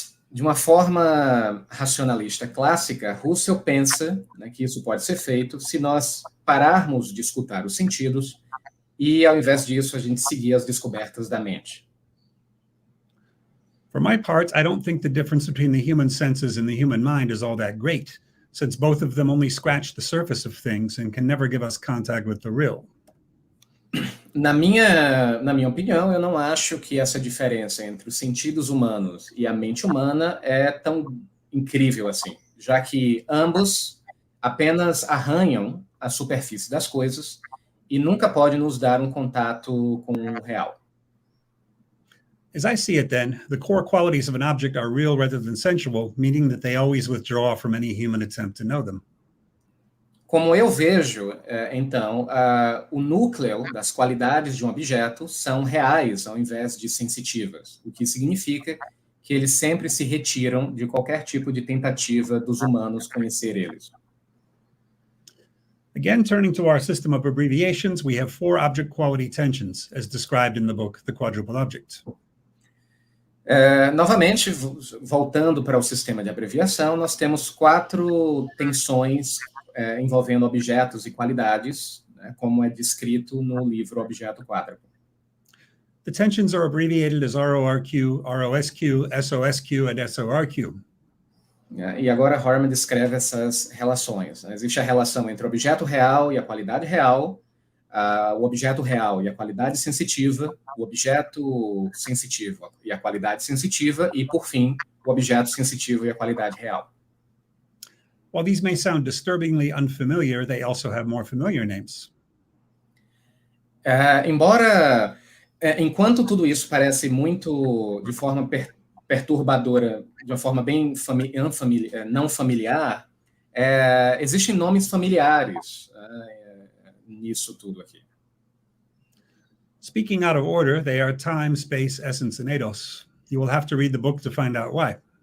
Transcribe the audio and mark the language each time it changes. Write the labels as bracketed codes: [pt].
[pt] De uma forma racionalista clássica, Husserl pensa, né, que isso pode ser feito se nós pararmos de escutar os sentidos e, ao invés disso, a gente seguir as descobertas da mente. [en] For my part, I don't think the difference between the human senses and the human mind is all that great, since both of them only scratch the surface of things and can never give us contact with the real. [pt] Na minha opinião, eu não acho que essa diferença entre os sentidos humanos e a mente humana é tão incrível assim, já que ambos apenas arranham a superfície das coisas e nunca podem nos dar um contato com o real. [en] As I see it then, the core qualities of an object are real rather than sensual, meaning that they always withdraw from any human attempt to know them. [pt] Como eu vejo, então, o núcleo das qualidades de um objeto são reais ao invés de sensitivas, o que significa que eles sempre se retiram de qualquer tipo de tentativa dos humanos conhecer eles. [en] Again, turning to our system of abbreviations, we have 4 object quality tensions, as described in the book, The Quadruple Object. [pt] Novamente, voltando para o sistema de abreviação, nós temos 4 tensões envolvendo objetos e qualidades, né, como é descrito no livro Objeto Quádruplo. [en] The tensions are abbreviated as RORQ, ROSQ, SOSQ, and SORQ. [pt] E agora Horman descreve essas relações. Existe a relação entre o objeto real e a qualidade real, o objeto real e a qualidade sensitiva, o objeto sensitivo e a qualidade sensitiva, e, por fim, o objeto sensitivo e a qualidade real. [en] While these may sound disturbingly unfamiliar, they also have more familiar names. [pt] Embora, enquanto tudo isso parece muito de forma perturbadora, de uma forma bem não familiar, existem nomes familiares nisso tudo aqui. [en] Speaking out of order, they are time, space, essence, and eidos. You will have to read the book to find out why.